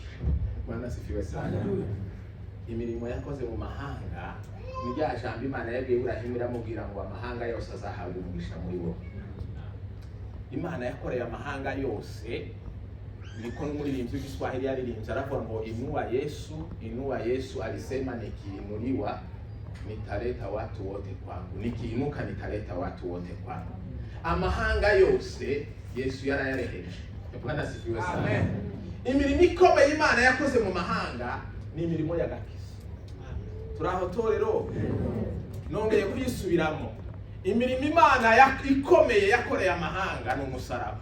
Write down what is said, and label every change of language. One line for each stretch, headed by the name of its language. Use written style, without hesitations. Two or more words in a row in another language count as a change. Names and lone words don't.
Swahili: Bwana sifiwe sana.
Kinyarwanda: Imirimo yakoze mu mahanga ni rya jambo Imana yabwiye Ibrahimu iramubwira ngo amahanga yose azahabwa umugisha muri wo. Imana yakoreye amahanga yose. Niko n'umuririmbyi w'Igiswahili yaririmbye aravuga ngo
Swahili: inua Yesu alisema nikiinuliwa nitaleta watu wote kwangu, nikiinuka nitaleta watu wote kwangu.
Kinyarwanda: Amahanga yose Yesu yarayareheje.
Swahili: Bwana sifiwe sana. Amen.
Kinyarwanda: Imirimo ikomeye Imana yakoze mu mahanga ni imirimo y'agakiza. Turaho torero. Nongeye kuyisubiramo. Imirimo Imana ikomeye yakoreye amahanga ni umusaraba.